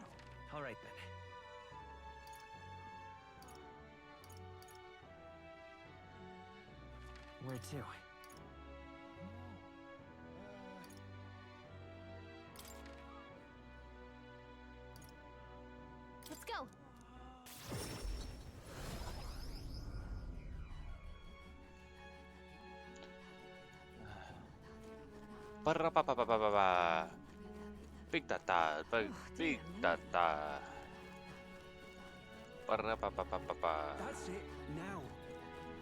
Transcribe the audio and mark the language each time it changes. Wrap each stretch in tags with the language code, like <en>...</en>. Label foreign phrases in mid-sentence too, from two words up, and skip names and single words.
<en>All right then. Where to? Let's go. Ba-ra-ba-ba-ba-ba-ba. Big data, big data. Ba-ra-ba-ba-ba-ba-ba. That's it. Now.</en>